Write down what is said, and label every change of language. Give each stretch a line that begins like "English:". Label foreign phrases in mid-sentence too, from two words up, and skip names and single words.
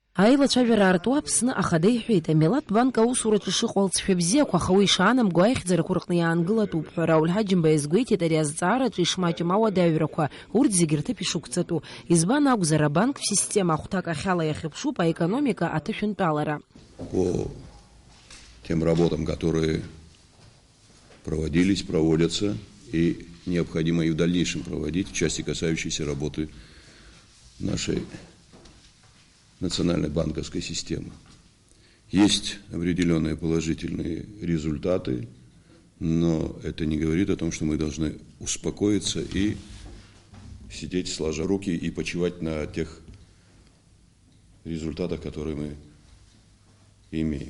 Abkhazian: Аилацәажәара аарту Аԥсны ахада иҳәеит, амилаҭ банк аусураҿы ишыҟоу алҵшәа бзиақәа, аха уи ишаанамго аихьӡарақәа рҟны иаангылатәуп ҳәа Рауль Ҳаџьымба иазгәеиҭеит ари азҵаараҿы ишмаҷым ауадаҩрақәа, урҭ зегьы рҭыԥ ишықәҵатәу. Избан акәзар, абанк система ахәҭак ахьала иахьыԥшуп аекономика аҭышәынтәалара.
Russian: По тем работам, которые проводились, проводятся и необходимо и в дальнейшем проводить в части, касающейся работы нашей национальной банковской системы. Есть определенные положительные результаты, но это не говорит о том, что мы должны успокоиться и сидеть сложа руки и почивать на тех результатах, которые мы имеем.